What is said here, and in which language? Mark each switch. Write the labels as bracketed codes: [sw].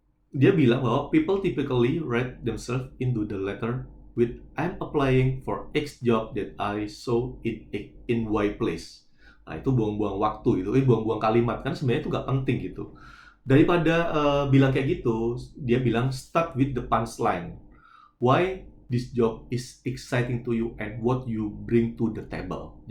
[id] Dia bilang bahwa [en] people typically write themselves into the letter with I'm applying for X job that I saw in Y place. [id] Nah, itu buang-buang waktu itu, buang-buang kalimat kan sebenarnya itu nggak penting gitu. Daripada bilang kayak gitu, dia bilang [en] start with the punchline. Why this job is exciting to you and what you bring to the table.